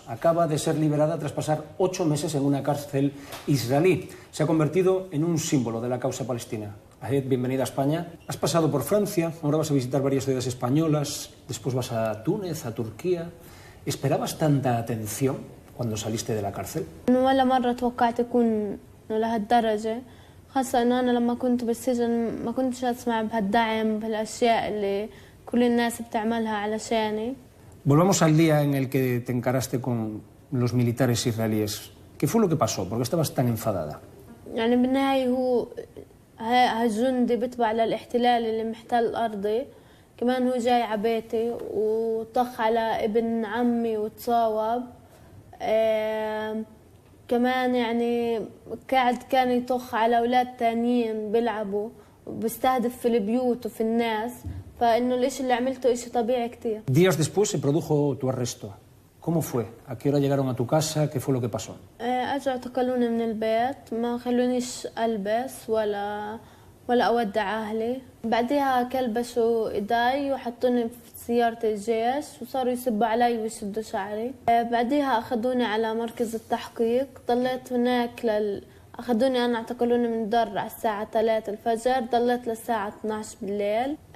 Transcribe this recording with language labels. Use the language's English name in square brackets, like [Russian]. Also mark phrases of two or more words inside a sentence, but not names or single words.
[Spanish] Acaba de ser liberada tras pasar 8 meses en una cárcel israelí. Se ha convertido en un símbolo de la causa palestina. Ahed, bienvenida a España. Has pasado por Francia, ahora vas a visitar varias ciudades españolas, después vas a Túnez, a Turquía. ¿Esperabas tanta atención cuando saliste de la cárcel? [Arabic] ولا مرة توقعت أكون لهالدرجة خاصة إنه أنا لما كنت بالسجن ما كنتش أسمع بهالدعم بهالأشياء اللي كل الناس بتعملها علشاني. [Spanish] Volvamos al día en el que te encaraste con los militares israelíes. ¿Qué fue lo que pasó? ¿Por qué estabas tan enfadada? [Arabic] يعني بالنهاية هو هالجندي بتبع للاحتلال اللي محتل أرضي كمان هو جاي على بيتي وطخ على ابن عمي وتصاوب. كمان يعني قاعد كان يطخ على أولاد تانيين بيلعبوا وبيستهدف في البيوت وفي الناس فإنه الإشي اللي عملته إشي طبيعي كتير. [Spanish] Días después se produjo tu arresto. ¿Cómo fue? ¿A qué hora llegaron a tu casa? ¿Qué fue lo que pasó? [Arabic] أجوا اعتقلوني من البيت ما خلونيش ألبس ولا أودع أهلي. بعدها كلبشوا إيدي وحطوني في سيارة الجيش وصاروا يسبوا علي ويشدوا شعري. بعدها أخذوني على مركز التحقيق ضليت هناك أخذوني أنا اعتقلوني من الدار على الساعة 3 الفجر ضليت للساعة 12 بالليل.